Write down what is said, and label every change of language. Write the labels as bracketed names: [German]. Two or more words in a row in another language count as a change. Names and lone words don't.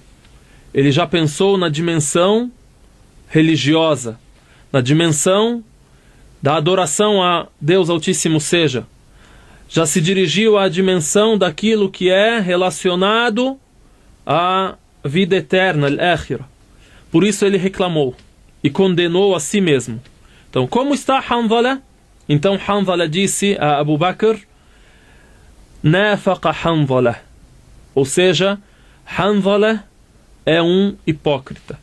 [Portuguese] Ele já pensou na dimensão religiosa, na dimensão da adoração a Deus Altíssimo seja. Já se dirigiu à dimensão daquilo que é relacionado à vida eterna, al-akhirah. Por isso ele reclamou e condenou a si mesmo. Então, como está Hanzalah? Então Hanzalah disse a Abu Bakr: Nafaqa Hanzalah. Ou seja, Hanzalah é um hipócrita.